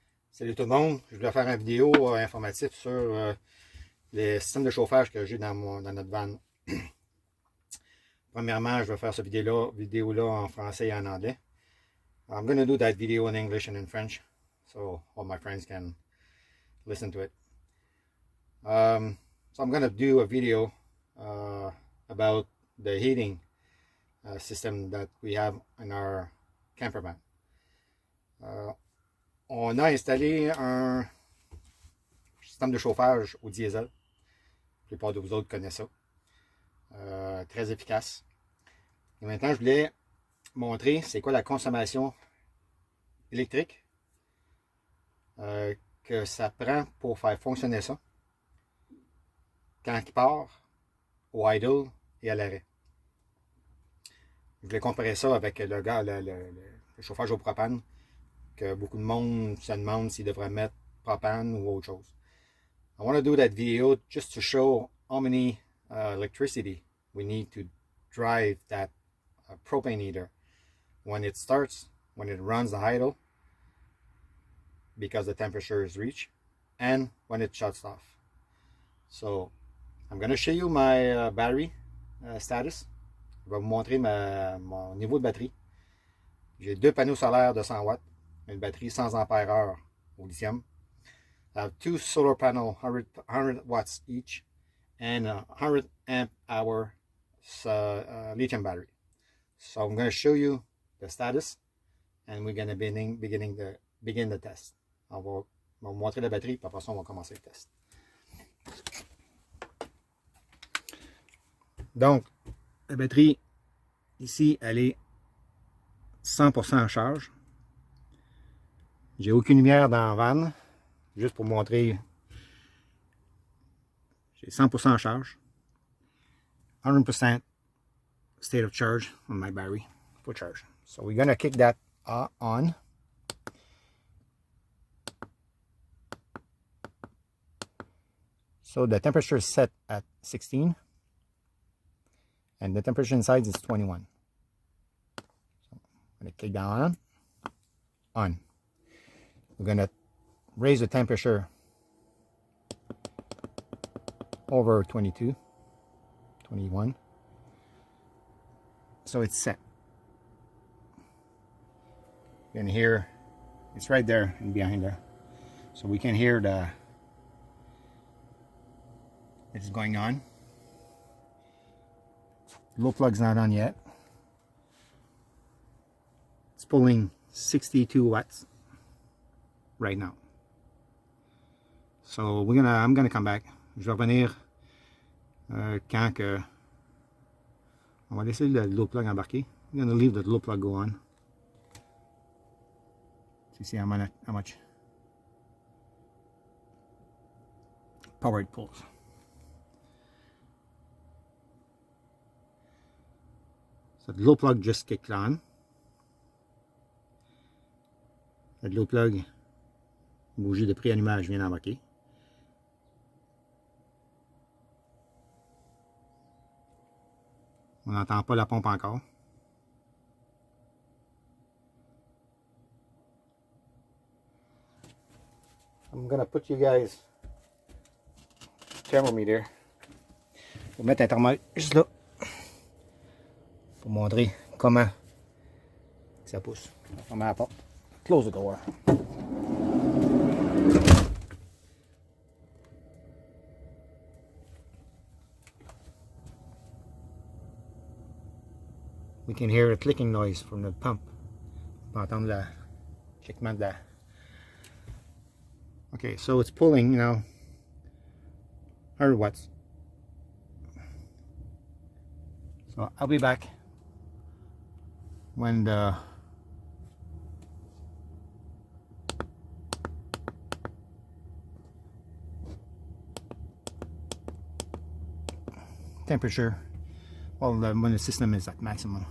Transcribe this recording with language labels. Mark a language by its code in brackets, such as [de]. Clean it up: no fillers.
[fr] Salut tout le monde, je voulais faire une vidéo informative sur les systèmes de chauffage que j'ai dans notre van. Premièrement, je vais faire cette vidéo-là en français et en anglais. [en] I'm going to do that video in English and in French, so all my friends can listen to it. So I'm going to do a video about the heating system that we have in our camper van. [fr] On a installé un système de chauffage au diesel. La plupart de vous autres connaissent ça. Très efficace. Et maintenant, je voulais montrer c'est quoi la consommation électrique que ça prend pour faire fonctionner ça quand il part au idle et à l'arrêt. Je voulais comparer ça avec le chauffage au propane, que beaucoup de monde se demande s'il devrait mettre propane ou autre chose. [en] I want to do that video just to show how many electricity we need to drive that propane heater when it starts, when it runs the idle, because the temperature is reached, and when it shuts off. So I'm going to show you my battery status. [fr] Je vais vous montrer mon niveau de batterie. J'ai deux panneaux solaires de 100 watts, une batterie 100 ampères-heure au lithium. [en] I have two solar panels, 100 watts each, and a 100 amp hour lithium battery. So I'm going to show you the status, and we're going to begin the test. [fr] On va vous montrer la batterie, puis après ça, on va commencer le test. Donc, la batterie, ici, elle est 100% en charge. J'ai aucune lumière dans la van, juste pour montrer. J'ai 100% en charge. [en] 100% state of charge on my battery, full charge. So we're gonna kick that on. So the temperature is set at 16, and the temperature inside is 21. So I'm gonna kick that on. We're gonna raise the temperature over 22, 21. So it's set. You can hear it's right there and behind there. So we can hear it's going on. Low plug's not on yet. It's pulling 62 watts right now. So I'm gonna come back. [fr] Je vais revenir quand que on va laisser le low plug embarquer. [en] I'm gonna leave the low plug go on. To see how much power it pulls. So the low plug just kicked on. [fr] Le low plug, bougie de préallumage vient d'embarquer. On n'entend pas la pompe encore. [en] I'm gonna put you guys thermometer. [fr] Je vais mettre un thermomètre juste là pour montrer comment ça pousse. On va fermer la porte. [en] Close the door. We can hear a clicking noise from the pump. [fr] On peut entendre le cliquement de la... [en] Okay, so it's pulling, 100 watts. So I'll be back when the temperature, when the system is at maximum.